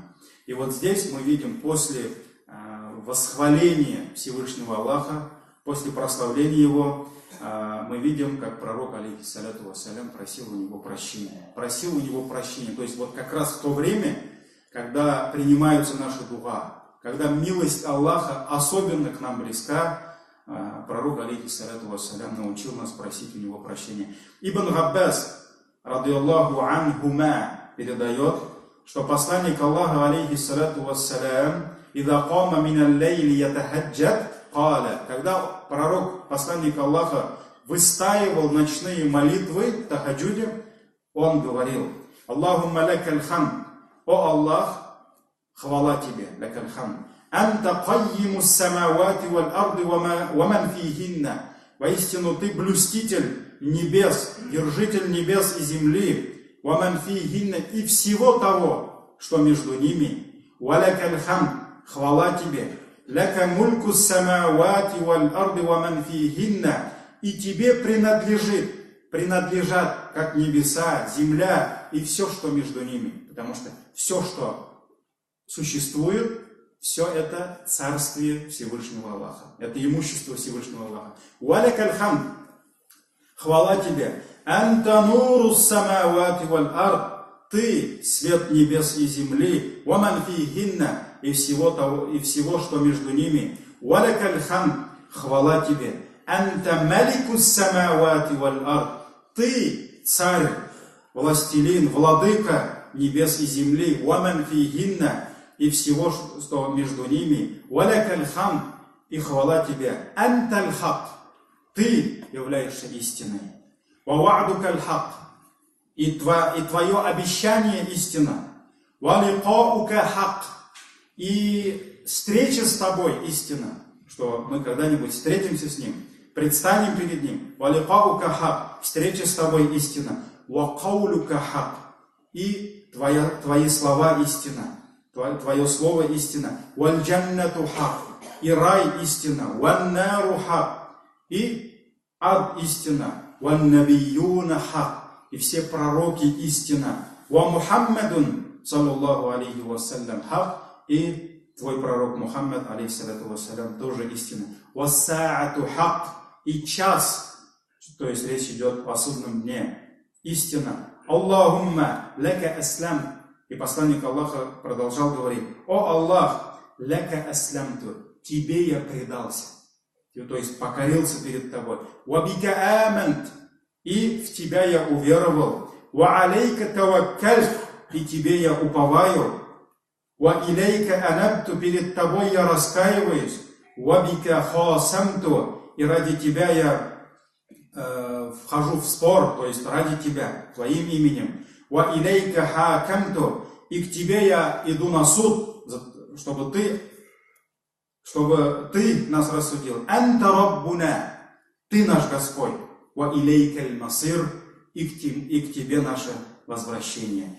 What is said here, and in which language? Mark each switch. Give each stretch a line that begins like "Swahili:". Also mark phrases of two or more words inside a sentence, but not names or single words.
Russian: И вот здесь мы видим после восхваления Всевышнего Аллаха, после прославления Его, мы видим, как пророк,
Arabic: عليه الصلاة والسلام,
Russian: просил у него прощения. То есть вот как раз в то время, когда принимаются наши дуа, когда милость Аллаха особенно к нам близка, пророк,
Arabic: عليه الصلاة والسلام,
Russian: научил нас просить у него прощения.
Arabic: ابن عباس رضي الله عنهما,
Russian: передает, что посланник Аллаха,
Arabic: عليه الصلاة والسلام, «إذا قام من الليل يتهجد»,
Russian: когда пророк, посланник Аллаха, выстаивал ночные молитвы в тахаджуде, он говорил:
Arabic: «اللهم لك الحمد,
Russian: о Аллах, хвала тебе,
Arabic: لك الحمد, أنت قيم السماوات والأرض ومن فيهن».
Russian: Воистину ты блюститель небес, держитель небес и земли,
Arabic: ومن فيهن,
Russian: и всего того, что между ними.
Arabic: ولك الحمد,
Russian: хвала тебе,
Arabic: لك ملك السماوات والأرض ومن فيهن,
Russian: и тебе принадлежат как небеса, земля и все, что между ними. Потому что все, что существует, все это царствие Всевышнего Аллаха. Это имущество Всевышнего Аллаха.
Arabic: ولك الحمد,
Russian: хвала тебе.
Arabic: أنت نور السماوات والأرض,
Russian: ты свет небес и земли.
Arabic: ومن فيهن,
Russian: и всего, что между ними.
Arabic: ولك الحمد,
Russian: хвала тебе.
Arabic: أنت مالك السماوات والأرض,
Russian: ты царь, властелин, владыка небес и земли.
Arabic: ومن فيهن,
Russian: и всего, что между ними.
Arabic: ولك الحمد,
Russian: и хвала тебе.
Arabic: أنت الحق,
Russian: ты являешься истиной.
Arabic: ووعدك الحق,
Russian: и твое обещание истина.
Arabic: ولقاؤك حق,
Russian: и встреча с тобой истина, что мы когда-нибудь встретимся с ним, предстанем перед ним.
Arabic: ولقاؤك حق,
Russian: встреча с тобой истина.
Arabic: وقولك حق,
Russian: и твои слова истина. Твое слово истина.
Arabic: والجنة حق.
Russian: И рай истина.
Arabic: والنار حق.
Russian: И ад истина.
Arabic: والنبيون حق.
Russian: И все пророки истина.
Arabic: ومحمد، صلى الله عليه وسلم، حق.
Russian: И твой пророк Мухаммад,
Arabic: عليه الصلاة والسلام,
Russian: тоже истина.
Arabic: والساعة حق.
Russian: И час, то есть речь идет о судном дне. Истина.
Arabic: اللهم لك أسلم.
Russian: И посланник Аллаха продолжал говорить: о Аллах,
Arabic: لك أسلمت,
Russian: тебе я предался. То есть покорился перед тобой.
Arabic: وبك آمنت,
Russian: и в тебя я уверовал.
Arabic: وعليك توكلت,
Russian: и тебе я уповаю.
Arabic: وإليك أنبت,
Russian: перед тобой я раскаиваюсь.
Arabic: وبك خاصمت,
Russian: и ради тебя я вхожу в спор, то есть ради тебя, твоим именем.
Arabic: وإليك حاكمت,
Russian: и к тебе я иду на суд, чтобы ты нас рассудил.
Arabic: أنت ربنا,
Russian: ты наш Господь.
Arabic: وإليك المصير,
Russian: и к тебе наше возвращение.